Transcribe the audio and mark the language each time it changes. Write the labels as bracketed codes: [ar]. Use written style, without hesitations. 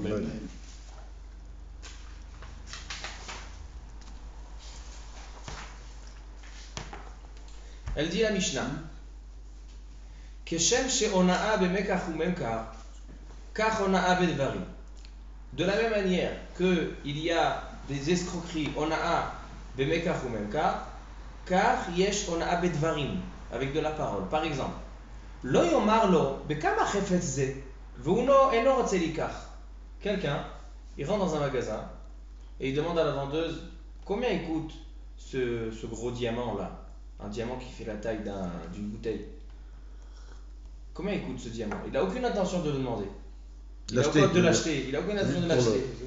[he] Amen. [fr] Elle dit la Mishnah, [he] כשם שהונאה במקח וממכר, כך הונאה בדברים. [fr] De la même manière qu'il y a des escroqueries, honaa [he] במקח וממכר, כך יש הונאה בדברים, [fr] avec de la parole. Par exemple, [he] לא יאמר לו, בכמה חפץ זה, והוא אינו רוצה לקח. [fr] Quelqu'un, il rentre dans un magasin et il demande à la vendeuse combien il coûte ce gros diamant là, un diamant qui fait la taille d'une bouteille. Combien il coûte ce diamant? Il n'a aucune intention de le demander. Il a aucune de l'acheter. Il a aucune intention de l'acheter.